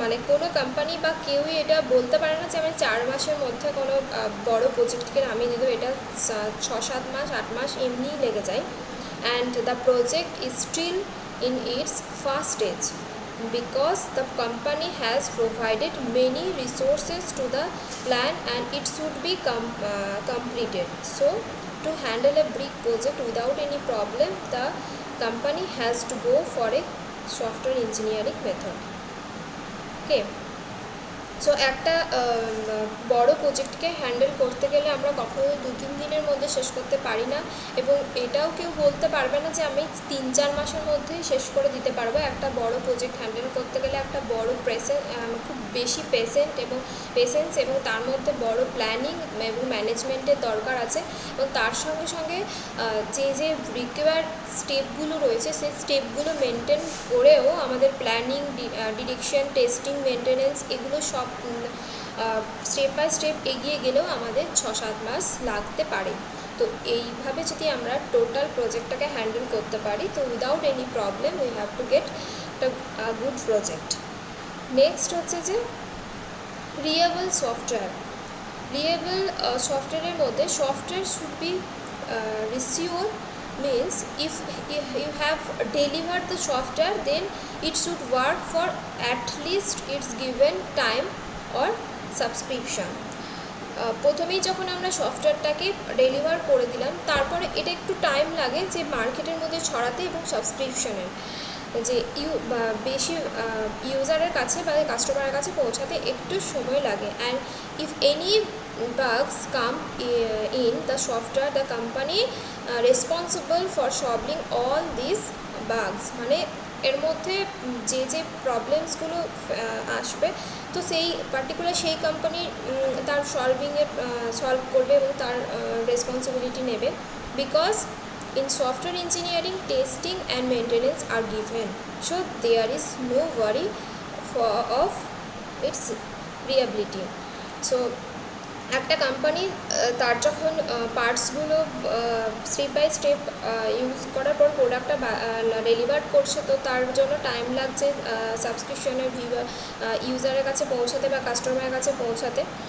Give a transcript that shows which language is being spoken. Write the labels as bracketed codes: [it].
[bn] কোনো কোম্পানি বা কেউই এটা বলতে পারে না যে আমি 4 মাসের মধ্যে কোনো বড় প্রজেক্টকে নামিয়ে দিই, এটা 6-7 মাস 8 মাস এমনিই লেগে যায়। [en] And the project is still in its first stage because the company has provided many resources to the plan and it should be completed. So to handle a big project without any problem, the company has to go for a software engineering method. [bn] Okay, so একটা বড় প্রজেক্টকে handle করতে গেলে আমরা কখনো 2-3 দিনের মধ্যে শেষ করতে পারি না এবং এটাও কেউ বলতে পারবে না যে আমি 3-4 মাসের মধ্যেই শেষ করে দিতে পারবো। একটা বড় প্রজেক্ট হ্যান্ডেল করতে গেলে একটা বড় খুব বেশি পেশেন্স এবং তার মধ্যে বড় প্ল্যানিং এবং ম্যানেজমেন্টের দরকার আছে এবং তার সঙ্গে সঙ্গে যে রিকোয়ার্ড স্টেপগুলো রয়েছে সেই স্টেপগুলো মেনটেন করেও আমাদের প্ল্যানিং, ডিরেকশন, টেস্টিং, মেনটেনেন্স এগুলো সব স্টেপ বাই স্টেপ এগিয়ে গেলেও আমাদের 6-7 মাস লাগতে পারে। তো এইভাবে যদি আমরা টোটাল প্রজেক্টটাকে হ্যান্ডেল করতে পারি তো [en] Without any problem we have to get a good project. [bn] Next হচ্ছে যে রিয়েবল সফটওয়্যার। রিয়েবল সফটওয়্যারের মধ্যে [en] Software should be রিসিওর means if you have delivered the software then it should work for at least its given time or subscription. [bn] প্রথমেই যখন আমরা সফটওয়্যারটাকে deliver করে দিলাম তারপরে এটা একটু টাইম লাগে যে মার্কেটের মধ্যে ছড়াতে এবং সাবস্ক্রিপশনের যে বেশি ইউজারের কাছে বা কাস্টমারের কাছে পৌঁছাতে একটু সময় লাগে। [en] and if any bugs come in the software, the company responsible for solving all these bugs, [bn] মানে এর মধ্যে যে প্রবলেমসগুলো আসবে তো সেই পার্টিকুলার সেই কোম্পানি তার সলভ করবে এবং তার রেসপন্সিবিলিটি নেবে। [en] Because in software engineering testing and maintenance are given, so there is no worry of its reliability. [bn] So একটা কোম্পানি তার যখন পার্টসগুলো স্টেপ বাই স্টেপ ইউজ করার পর প্রোডাক্টটা ডেলিভার করছে তো তার জন্য টাইম লাগছে সাবস্ক্রিপশনের ইউজারের কাছে পৌঁছাতে বা কাস্টমারের কাছে পৌঁছাতে।